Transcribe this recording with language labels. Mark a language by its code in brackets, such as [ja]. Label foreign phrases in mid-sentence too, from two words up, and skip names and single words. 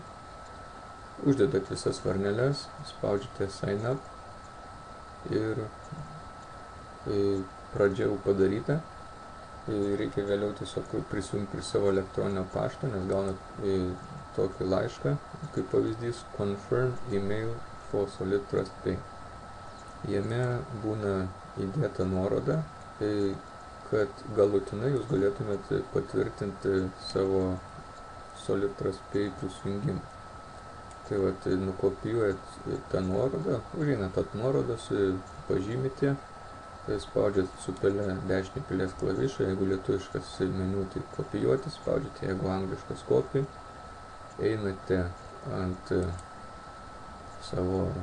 [lt] Uždedat visas varneles, spaudžiate [en] Sign Up [lt] ir pradžia jau padaryta. Reikia vėliau tiesiog prisijungti prie savo elektroninio pašto, nes gaunat tokį laišką, kaip pavyzdys [en] Confirm email for SolidTrustPay. [lt] Jame būna įdėta nuoroda, kad galutinai jūs galėtumėt patvirtinti savo SolidTrustPay prisijungimą. Tai vat, nukopijuojat tą nuorodą, užeinat ant nuorodos, pažymite, spaudžiat su dešinį pilies klavišą, jeigu lietuviškas meniu, tai kopijuoti, spaudžiate, jeigu angliškas copy, einate ant savo